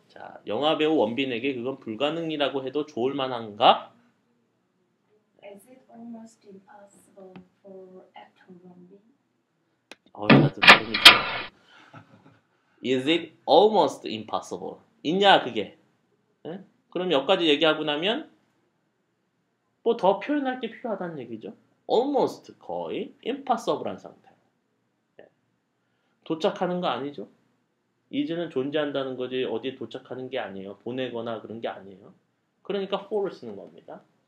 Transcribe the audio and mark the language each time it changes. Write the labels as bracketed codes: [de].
[ko] 자, 영화배우 원빈에게 그건 불가능이라고 해도 좋을 만한가? [en] Is it almost impossible for actor Wonbin? [ko] 나도 발음이 좋아. [en] Is it almost impossible? [ko] 있냐 그게? 예? 그럼 여기까지 얘기하고 나면 뭐 더 표현할 게 필요하다는 얘기죠. almost 거의 impossible한 상태. 예. 도착하는 거 아니죠? is는 존재한다는 거지 어디에 도착하는 게 아니에요. 보내거나 그런 게 아니에요. 그러니까 for를 쓰는 겁니다.